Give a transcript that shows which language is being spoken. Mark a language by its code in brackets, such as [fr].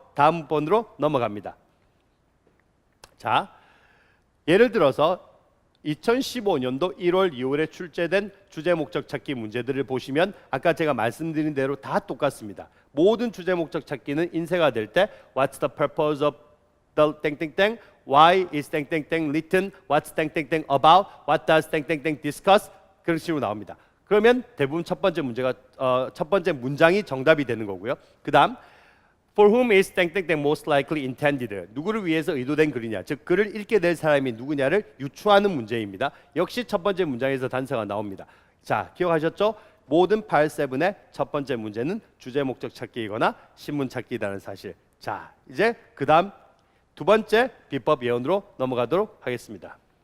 [ko] 다음 번으로 넘어갑니다. 자, 예를 들어서 2015년도 1월, 2월에 출제된 주제 목적 찾기 문제들을 보시면 아까 제가 말씀드린 대로 다 똑같습니다. 모든 주제 목적 찾기는 인쇄가 될 때 [en] What's the purpose of the [ko] 땡땡땡? [en] Why is 땡땡땡 written? What's 땡땡땡 about? What does 땡땡땡 discuss? [ko] 그런 식으로 나옵니다. 그러면 대부분 첫 번째 문장이 정답이 되는 거고요. 그다음 [en] For whom is 땡땡땡 most likely intended? [ko] 누구를 위해서 의도된 글이냐, 즉 글을 읽게 될 사람이 누구냐를 유추하는 문제입니다. 역시 첫 번째 문장에서 단서가 나옵니다. 자, 기억하셨죠? 모든 8-7의 첫 번째 문제는 주제 목적 찾기이거나 신문 찾기라는 사실. 자, 이제 그 다음 두 번째 비법 예언으로 넘어가도록 하겠습니다.